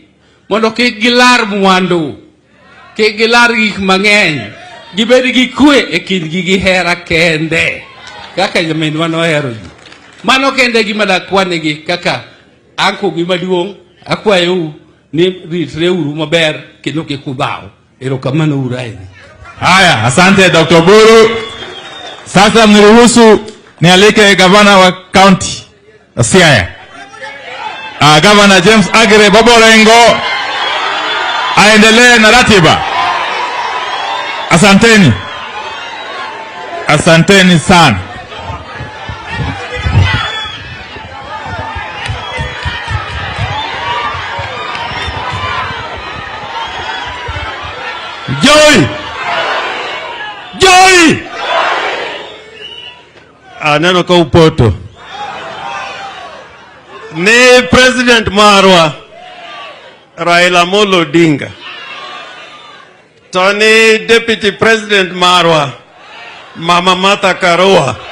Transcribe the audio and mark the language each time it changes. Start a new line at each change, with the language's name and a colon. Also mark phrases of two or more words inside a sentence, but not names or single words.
Luo (Kenya and Tanzania): Mondo kik gilar mwandu, kik gilar gik mang'eny, gibed gi kwe e kindgi gi hera kende. Kaka nyaminwa nohero ji. Mano kende gima dakwanegi kaka anko gimaduong' akwayou ni ritreuru maber kendo kik udhaw. Erokamano uru ahinya.
Swahili: Haya, asante Dr. Buru. Sasa mniruhusu nialike gavana wa county Siaya. Gavana James Agre Boborengo aendelee na ratiba. Asanteni. Asanteni sana. Joy! Joy!
Luo (Kenya and Tanzania): Aneno ka upoto. Ni President marwa Raila Odinga. To ni Deputy President marwa Mama Martha Karua.